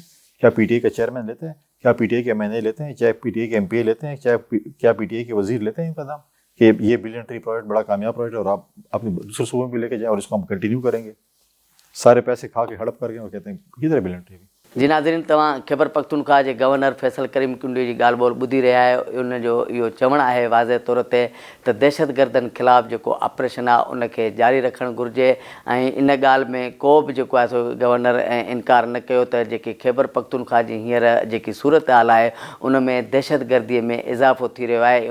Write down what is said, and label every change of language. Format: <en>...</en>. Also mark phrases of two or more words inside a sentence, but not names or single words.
<ur>کیا پی ٹی آئی کا چیئرمین لیتے ہیں؟ کیا پی ٹی آئی کے ایم این اے لیتے ہیں؟ چاہے پی ٹی آئی کے ایم پی اے لیتے ہیں؟ کیا پی ٹی آئی کے وزیر لیتے ہیں ان کا نام کہ یہ بلین ٹری پروجیکٹ بڑا کامیاب پروجیکٹ ہے اور آپ اپنے دوسرے صوبوں میں بھی لے کے جائیں اور اس کو ہم کنٹینیو کریں گے؟ سارے پیسے کھا کے ہڑپ کر کے اور کہتے ہیں کدھر بلین ٹری. جی ناظرین,</ur> <sd>तव्हां खैबर पख्तूनख्वा जे गवर्नर फैसल करीम कुंडी जी ॻाल्हि ॿोल ॿुधी रहिया आहियो. उन जो इहो चवणु आहे वाज़े तौर ते त दहशतगर्दनि ख़िलाफ़ु जेको ऑपरेशन आहे उनखे जारी रखणु घुरिजे, ऐं इन ॻाल्हि में को बि जेको आहे सो गवर्नर इनकार न कयो त जेकी खैबर पख्तूनख्वा जी हींअर जेकी सूरत हाल आहे उन में दहशतगर्दीअ में इज़ाफ़ो थी रहियो आहे.</sd>